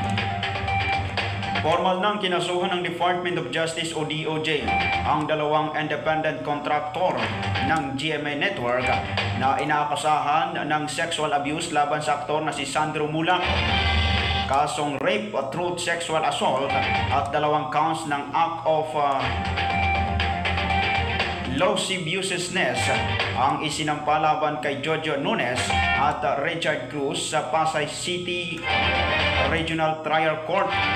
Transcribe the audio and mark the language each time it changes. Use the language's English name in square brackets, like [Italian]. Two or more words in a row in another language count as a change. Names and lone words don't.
[Filipino] Formal nang kinasuhan ng Department of Justice o DOJ ang dalawang [English] independent contractor [Filipino] ng GMA Network na inaakasahan ng [English] sexual abuse [Filipino] laban sa aktor na si Sandro Mulak. Kasong rape at [English] truth sexual assault [Filipino] at 2 counts ng [English] act of lasciviousness [Filipino] ang isinampa laban kay Jojo Nunes at Richard Cruz sa Pasay City Regional Trial Court